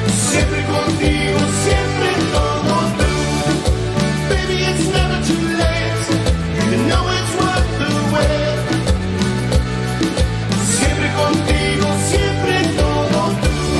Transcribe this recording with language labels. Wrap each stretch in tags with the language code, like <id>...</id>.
<es>Siempre contigo, siempre todo tú.</es> <en>Baby, it's never too late. You know it's worth the wait.</en> <es>Siempre contigo, siempre todo tú.</es>